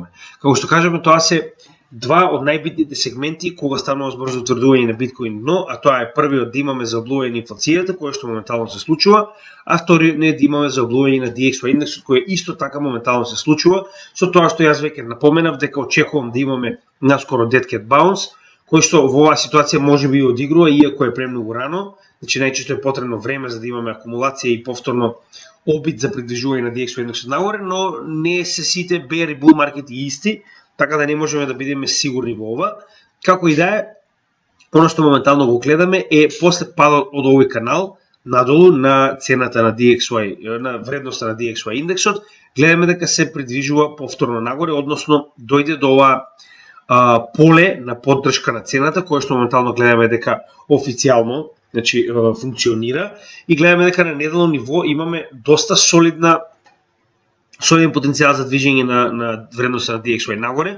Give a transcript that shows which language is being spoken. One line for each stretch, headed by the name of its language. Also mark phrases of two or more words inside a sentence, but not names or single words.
Macedonian: Како што кажаме, тоа се два од најбитните сегменти кога станува збор за утврдување на биткоин дно, а тоа е првиот да имаме заоблување на инфлацијата, која што моментално се случува, а вториот да имаме заоблување на DXY индексот, кој исто така моментално се случува, со тоа што јас веќе напоменав дека очекувам да имаме наскоро
English: dead cat bounce,
Macedonian: кој што во оваа ситуација може би одигрува, иако е премногу рано, значи најчесто е потребно време за да имаме акумулација и повторно обид за придвижување на DXY индексот нагоре, но не се сите bear и bull маркети исти, така да не можеме да бидеме сигурни во ова. Како и да е, оно што моментално го гледаме е после падот од овој канал надолу на цената на DXY, на вредноста на DXY индексот, гледаме дека се придвижува повторно нагоре, односно дојде до ова поле на поддршка на цената, кое што моментално гледаме дека официјално, значи функционира, и гледаме дека на неделно ниво имаме доста солиден потенцијал за движење на вредноста на DXY нагоре.